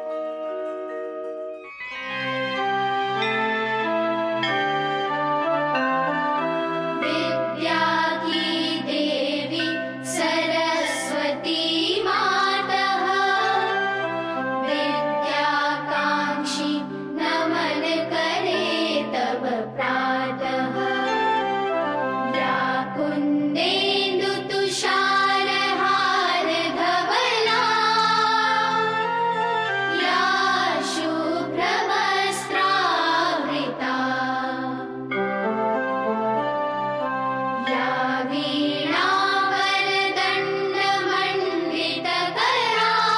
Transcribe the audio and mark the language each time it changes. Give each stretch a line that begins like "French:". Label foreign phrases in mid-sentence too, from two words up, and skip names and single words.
Hindi: विद्या की देवी सरस्वती मातः, विद्याकांक्षी नमन करे तब प्रातः।
Sanskrit: या कुन्देन्दु तुषार हार धवला, या शुभ्र वस्त्रावृता, या वीणा वरदण्ड मण्डितकरा,